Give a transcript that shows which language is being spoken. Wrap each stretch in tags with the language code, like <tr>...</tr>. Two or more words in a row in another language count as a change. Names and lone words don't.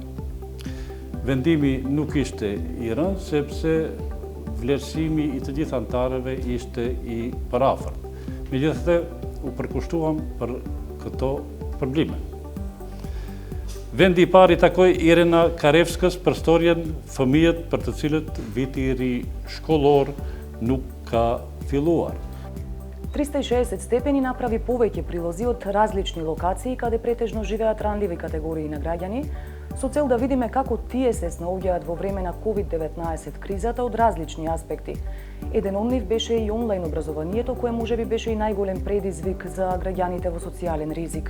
<sq>Vendimi nuk ishte i rëndë, sepse vlerësimi i të gjithë anëtarëve ishte i parafort. Megjithatë, u përkushtuam për këto probleme. Vendi i parë i takoi Irena Karevskës për storjen Fëmijët për të cilët viti i ri shkollor nuk ka filluar.</sq> <mk>360 степени направи повеќе прилози од различни локации каде претежно живеат ранливи категории на граѓани, со цел да видиме како тие се снаоѓаат во време на COVID-19 кризата од различни аспекти. Еден од нив беше и онлайн образованието, кое можеби беше и најголем предизвик за граѓаните во социјален ризик.</mk>